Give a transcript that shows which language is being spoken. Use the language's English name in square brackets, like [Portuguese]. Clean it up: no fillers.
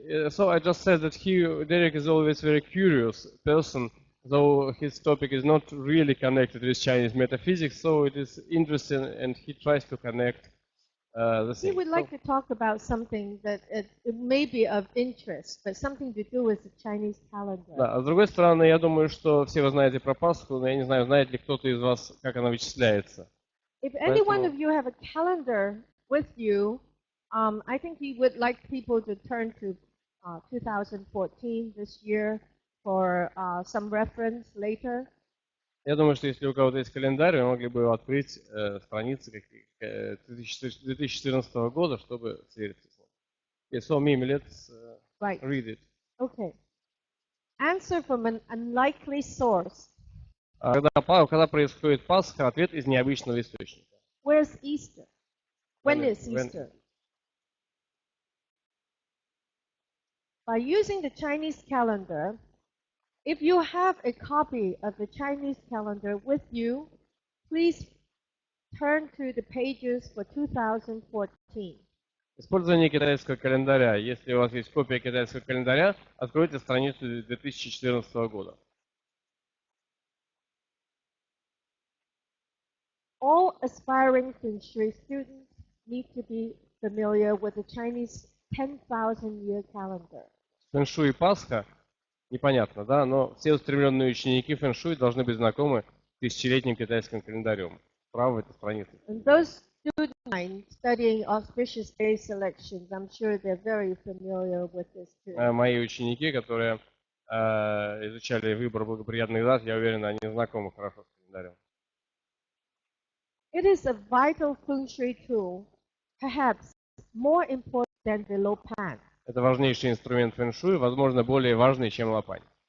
[English] So I just said that Derek is always a very curious person, though his topic is not really connected with Chinese metaphysics, so it is interesting and he tries to connect the things. He would like to talk about something that it may be of interest, but something to do with the Chinese calendar. [Russian] Да, а с другой стороны, я думаю, что все вы знаете про Пасху, но я не знаю, знает ли кто-то из вас, как она вычисляется. [English] If any one of you have a calendar with you, I think he would like people to turn to 2014 this year for some reference later. [Russian] Я думаю, что если у кого-то есть календарь, вы могли бы открыть страницы 2014 года, чтобы свериться с ним. [English] Okay, so Mimi, let's read it. Okay. Answer from an unlikely source. [Russian] Когда происходит Пасха, ответ из необычного источника. [English] Where's Easter? When is Easter? By using the Chinese calendar, if you have a copy of the Chinese calendar with you, please turn to the pages for 2014. [Russian] Использование китайского календаря. Если у вас есть копия китайского календаря, откройте страницу 2014 года. [English] All aspiring Feng Shui students need to be familiar with the Chinese 10,000-year calendar. [Russian] Фэн-шуй и Пасха непонятно, да, но все устремленные ученики фэн-шуй должны быть знакомы тысячелетним китайским календарем. Справа в этой странице. [English] And those students studying auspicious day selections, I'm sure they're very familiar with this too. [Russian] Мои ученики, которые изучали выбор благоприятных дат, я уверен, они знакомы хорошо с календарем. [English] It is a vital feng shui tool, perhaps more important than the lopan. [Russian] Это важнейший инструмент фэн-шуй, возможно, более важный, чем лопань.